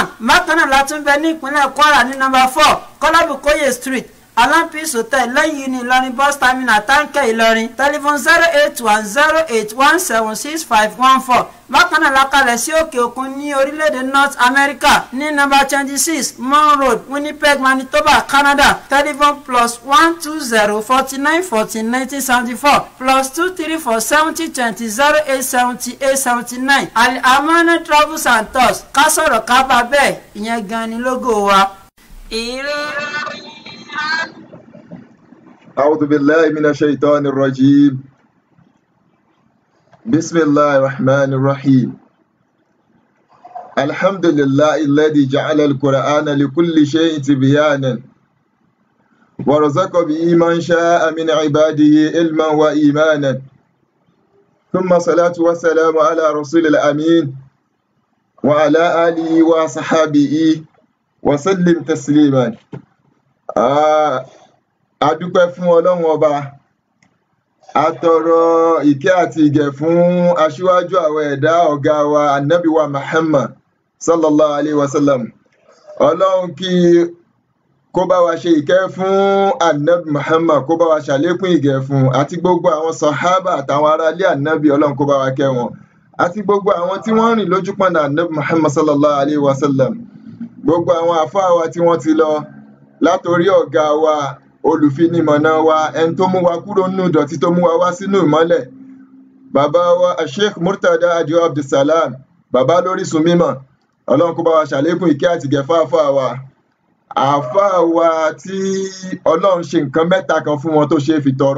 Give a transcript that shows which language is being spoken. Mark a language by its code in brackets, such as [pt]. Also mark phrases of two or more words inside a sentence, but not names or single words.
[yo] Bákan náà la tún bẹ ní ìpínlẹ̀ Kwara ní number 4 Kọ́lábùkóyè Street Alampis Hotel lẹ́yìn ní Ìlọrin [en] bus terminal [yo] Táǹkẹ́ Ìlọrin. Telephone 08108176514. Bákan náà la kalẹ̀ sí òkè òkun ní orílẹ̀-èdè North America ní number 26 Mon Road Winnipeg Manitoba Canada. Telephone +120 49 14 1974 +234 70 20 08 78 79. Al-Amana Travels and Tours ká sọ̀rọ̀ ká bá bẹ́ẹ̀ ìyẹn gan ni lógo wa. [ar] أعوذ بالله من الشيطان الرجيم بسم الله الرحمن الرحيم الحمد لله الذي جعل القرآن لكل شيء تبيانا ورزق به من شاء من عباده علما وإيمانا ثم الصلاة والسلام على رسول الأمين وعلى آله وصحابه وسلم تسليما. [yo] adúpẹ́ fún Ọlọ́run ọba, atọrọ ìkẹ́ àti ìgẹ̀ fún aṣíwájú àwọn ẹ̀dá ọ̀gá wa annabi wa Muhammad [ar] صلى الله عليه وسلم. [yo] Ọlọ́run kí kó bá wa ṣe ìkẹ́ fún annabi Muhammad, kó bá wa ṣàlékún ìgẹ̀ fún àti gbogbo àwọn sàhábà àtàwọn ará ilé annabi, Ọlọ́run kó bá wa kẹ́ wọn, àti gbogbo àwọn tí wọ́n rìn lójú pọ̀nà annabi Muhammad [ar] صلى الله عليه وسلم, [yo] gbogbo àwọn àfáà wa tí wọ́n ti lọ, látorí ọ̀gá wa olùfinimọ̀nà wa, ẹni tó mú wa kúrò nínú ìdọ̀tí tó mú wa wá sínú ìmọ́lẹ̀, bàbá wa Sheikh Murtada Adio Abdulsalam, bàbá lórísun mímọ́. Ọlọ́run kó bá wa ṣàlékún ìkẹ́ àti ìgẹ̀ fún àfáà wa, àfáà wa tí Ọlọ́run ṣe nǹkan mẹ́ta kan fún wọn tó ṣe é fi tọrọ.